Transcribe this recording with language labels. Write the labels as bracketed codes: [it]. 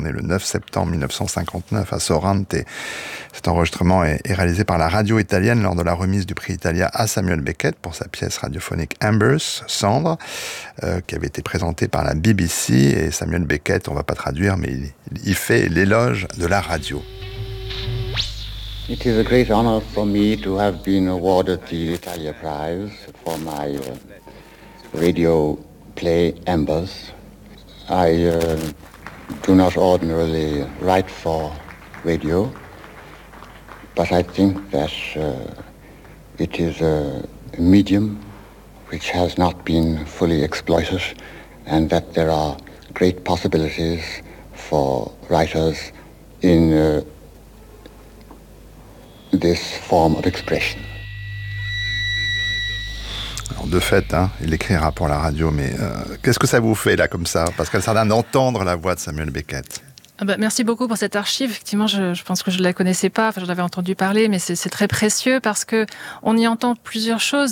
[fr] On est le 9 septembre 1959 à Sorrente. Cet enregistrement est réalisé par la radio italienne lors de la remise du prix Italia à Samuel Beckett pour sa pièce radiophonique Embers, Cendre, qui avait été présentée par la BBC. Et Samuel Beckett, on ne va pas traduire, mais il fait l'éloge de la radio. [en] It is a great honor for me to have been awarded the Italia Prize for my radio play Embers. I do not ordinarily write for radio, but I think that it is a medium which has not been fully exploited, and that there are great possibilities for writers in this form of expression. [fr] Alors, de fait, hein, il écrira pour la radio, mais qu'est-ce que ça vous fait là comme ça, Pascal Sardin, d'entendre la voix de Samuel Beckett? Merci beaucoup pour cette archive. Effectivement, je pense que je ne la connaissais pas, enfin, j'en avais entendu parler, mais c'est très précieux parce qu'on y entend plusieurs choses.